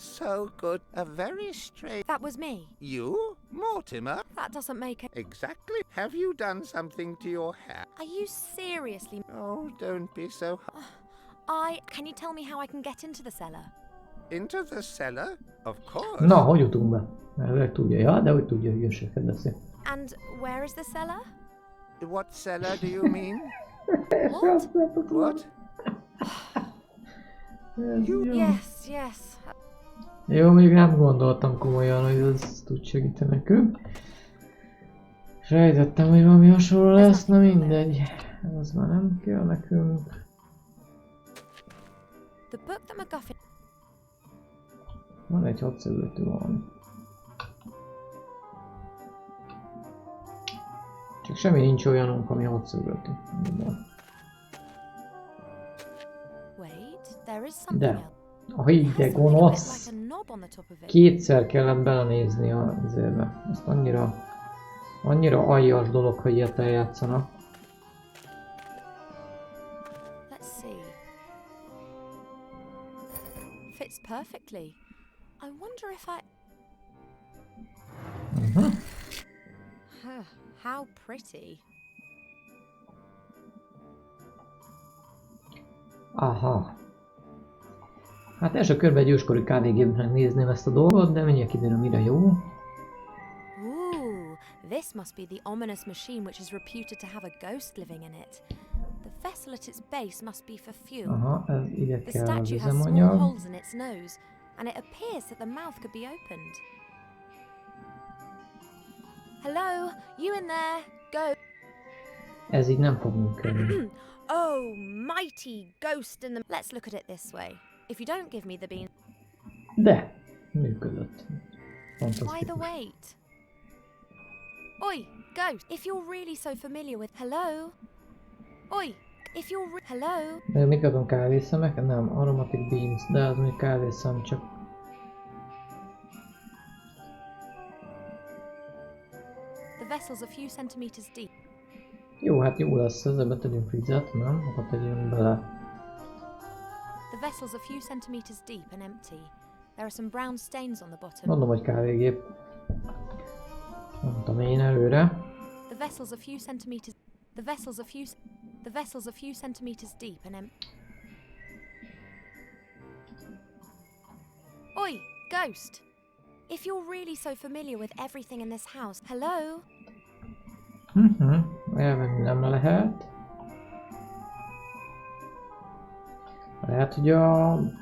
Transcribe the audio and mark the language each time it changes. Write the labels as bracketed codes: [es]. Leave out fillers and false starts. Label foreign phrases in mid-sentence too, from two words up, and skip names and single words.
[en] Oh, good. A very strange... That was me. You? Mortimer? That doesn't make it. Exactly. Have you done something to your hair? Are you seriously? Oh, don't be so... Can you tell me how I can get into the cellar? Into the cellar? Of course. [hu] Na, hogy jutunk be? Elvileg tudja, ja, de hogy tudja, hülyeséget beszél. [en] And where is the cellar? What cellar do you mean? What? What? Yes. [hu] Jó, még nem gondoltam komolyan, hogy ez tud segíteni nekünk. Sejtettem, hogy valami hasonló lesz, na mindegy. Az már nem kell nekünk. [en] The book that MacGuffin... [hu] Van egy hadszögletű valami. Csak semmi nincs olyanunk, ami hadszögletű. [en] Wait, there is something else. [hu] De, a hideg gonosz. Kétszer kellett belenézni az évbe. Ezt annyira aljas dolog, hogy ilyet eljátszanak. [en] Let's see. Fits perfectly. I wonder if I... How pretty. Aha. [hu] Hát első körben egy őskori kávégépnek nézném ezt a dolgot, de mindjárt kiderül, mire jó. [en] Ooh, this must be the ominous machine which is reputed to have a ghost living in it. The vessel at its base must be for fuel. [hu] Aha, ez ide [en] The [hu] kell az [en] statue has small [hu] üzemanyag. [en] holes in its nose, and it appears that the mouth could be opened. Hello, you in there? Go. [hu] Ez így nem fog működni. [en] Oh, mighty ghost in the... Let's look at it this way. If you don't give me the bean... [hu] De, működött. [en] Why the [hu] Fantasztikus. [en] wait? Oi, ghost, if you're really so familiar with... Hello? Oi, if you're... Hello? [hu] De mit adom, kávészemek? Nem, [en] aromatic beans, [hu] de az még kávészem csak. [en] The vessel's a few centimeters deep. [hu] Jó, hát jó lesz ez, ebbe tegyünk vizet, nem? Akkor tegyünk bele. [en] The vessel's a few centimeters deep and empty. There are some brown stains on the bottom. [hu] Mondom, hogy kávégép. Mondtam én előre. [en] The vessel's a few centimeters... The vessel's a few centimeters deep and empty. Oi, ghost! If you're really so familiar with everything in this house... Hello? [hu] Elvenni nem lehet. Lehet, hogy a...